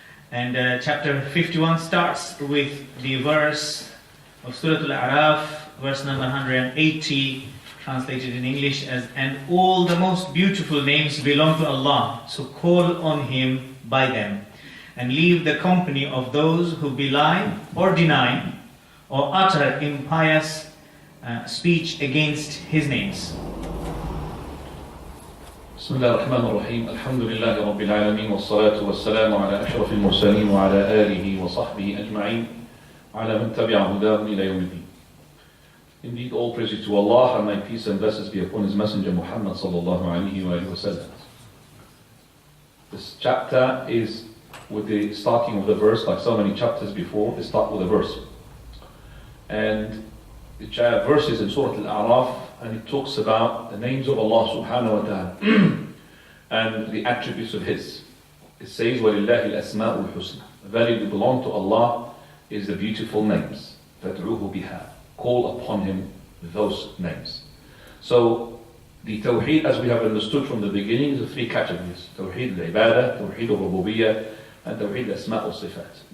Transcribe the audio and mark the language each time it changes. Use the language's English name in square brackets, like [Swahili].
[English] And chapter 51 starts with the verse of Surah Al-A'raf, verse number 180, translated in English as, "And all the most beautiful names belong to Allah, so call on Him by them, and leave the company of those who belie or deny or utter impious speech against His names." [Arabic] بسم الله الرحمن الرحيم الحمد لله رب العالمين والصلاة والسلام على أشرف المرسلين وعلى آله وصحبه أجمعين وعلى من تبع هداهم إلى يوم الدين. [English] Indeed, all praise is to Allah, and may peace and blessings be upon His Messenger Muhammad sallallahu alaihi wasallam. This chapter is with the starting of the verse, like so many chapters before, they start with a verse. And the verse is in Surah Al-A'raf, and it talks about the names of Allah subhanahu wa ta'ala and the attributes of His. It says, [Arabic] وَلِلَّهِ الْأَسْمَاءُ الْحُسْنَى. [English] The value that belong to Allah is the beautiful names. [Arabic] فَادْعُوهُ بِهَا. [English] Call upon Him with those names. So, the Tawheed, as we have understood from the beginning, is three categories. Tawheed al-Ibadah, Tawheed al-Rububiyyah, and Tawheed al-Asma' al-Sifat.